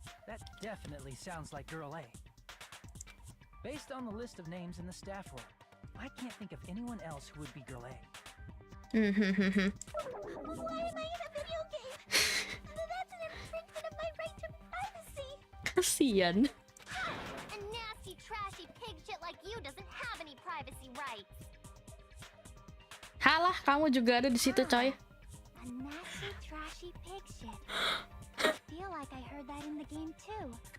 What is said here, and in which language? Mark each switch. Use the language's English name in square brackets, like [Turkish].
[English] That definitely sounds like Girl A. Based on the list of names in the staff roll, I can't think of anyone else who would be Girl A. Why am I in a video game? That's an infringement of my right to privacy. [Indonesian] Kasian. [English] A nasty, trashy pig shit like you doesn't have any privacy rights. [Indonesian] Halah, kamu juga ada di situ, coy. [English] A nasty, trashy pig shit. I feel like I heard that in the game too.